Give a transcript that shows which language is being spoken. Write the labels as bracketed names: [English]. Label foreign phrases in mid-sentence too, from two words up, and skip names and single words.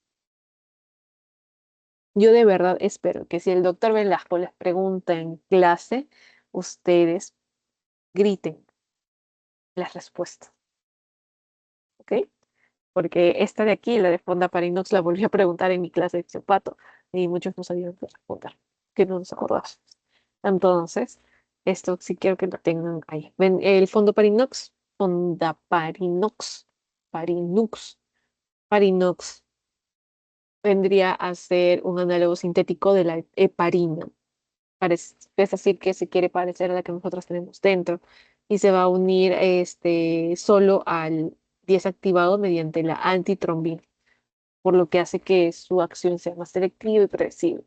[Spanish] Yo de verdad espero que si el doctor Velasco les pregunta en clase, ustedes griten las respuestas, ¿ok? Porque esta de aquí, la de fondaparinox, la volví a preguntar en mi clase de fisiopatía y muchos no sabían qué responder, que no nos acordamos. Entonces, esto sí quiero que lo tengan ahí. Ven, el fondoparinox, fondaparinox, parinux, parinox, vendría a ser un análogo sintético de la heparina. Es decir, que se quiere parecer a la que nosotros tenemos dentro y se va a unir solo al desactivado mediante la antitrombina, por lo que hace que su acción sea más selectiva y predecible.